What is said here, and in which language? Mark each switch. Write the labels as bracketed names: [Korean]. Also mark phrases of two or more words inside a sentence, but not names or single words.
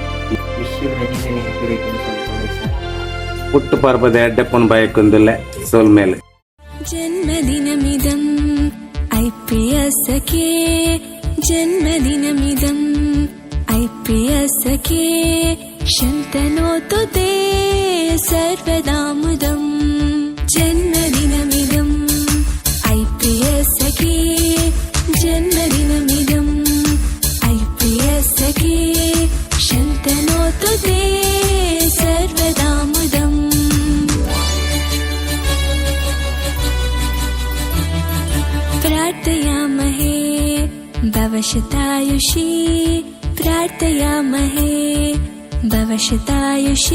[Tulu] ಹುಟ್ಟು ಪರ್ಬದ ಎಡ್ಡೆಪ್ಪನ ಬಯಕೊಂದುಲ್ಲೆ ಸೋಲ್ ಮೇಲೆ [Sanskrit] ಜನ್ಮದಿನಮಿದಂ ಐಪ್ರಿಯಸಖೇ ಜನ್ಮದಿನಮಿದಂ ಐಪ್ರಿಯಸಖೇ ಶಂತನೋತು ತೇ ಸರ್ವದಾ ಮುದಂ ಜನ್ಮದಿನಮಿದಂ ಐಪ್ರಿಯಸಖೇ ಜನ್ಮದಿನಮಿದಂ ಐಪ್ರಿಯಸಖೇ ಶಂತನೋತು ತೇ ಸರ್ವದಾ ಮುದಂ प्रार्थयामहे भवशतायुषी प्रार्थयामहे भवशतायुषी